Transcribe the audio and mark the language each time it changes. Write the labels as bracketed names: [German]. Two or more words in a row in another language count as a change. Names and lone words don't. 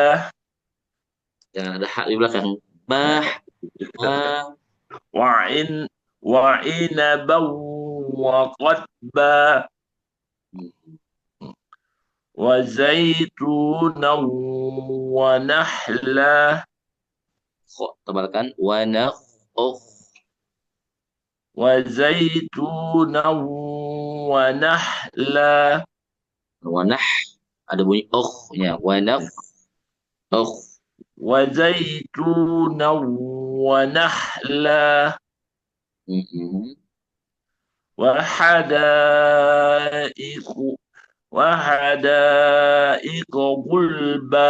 [Malay] Jangan ada hak di belakang. Bah. [Arabic] وعنبا وقضبا. وزيتونا ونخلا. [Malay] Kok tebalkan. Wanakh. [Arabic] وزيتونا ونخلا. [Malay] Wanah. Ada bunyi nya. Wanakh. [Arabic] وزيتونا ونخلا. Mhm. وحدائق غلبا.